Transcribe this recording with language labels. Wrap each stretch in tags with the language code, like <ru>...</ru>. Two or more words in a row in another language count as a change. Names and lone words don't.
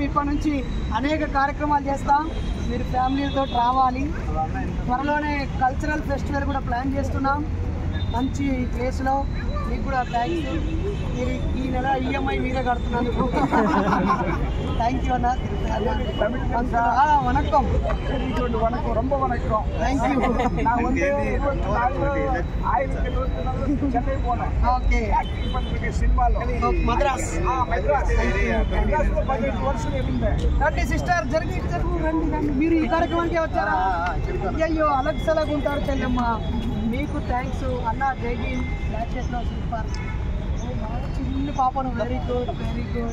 <te>ఇప్పటి నుంచి అనేక కార్యక్రమాలు చేస్తాం, మీరు ఫ్యామిలీతో రావాలి. త్వరలోనే</te> <en>cultural festival</en> <te>కూడా ప్లాన్ చేస్తున్నాం మంచి ప్లేస్లో. మీకు కూడా థ్యాంక్స్. మీరు ఈ నెల ఈఎంఐ మీరే కడుతున్నందుకు</te> <en>thank you</en> <te>అన్న.</te> <ta>వణకం, ரொம்ப வணக்கம்.</ta> <en>Thank you.</en> <ta>நான் வந்து சென்னை போனேன்.</ta> <en>ఓకే,</en> <te>సినిమాలో మద్రాస్. మెడ్రాస్లో 18 వర్షం ఉండే. రండి సిస్టర్, జరిగి రండి రండి. మీరు ఈ కార్యక్రమానికి వచ్చారా? అయ్యో అలగ్సలాగా ఉంటారు చెల్లెమ్మ. మీకు థ్యాంక్స్ అన్న. జై భీమ్.</te> <en>black shirt-lo</en> <te>సూపర్. చిన్న పాపను</te> <en>very good, very good.</en>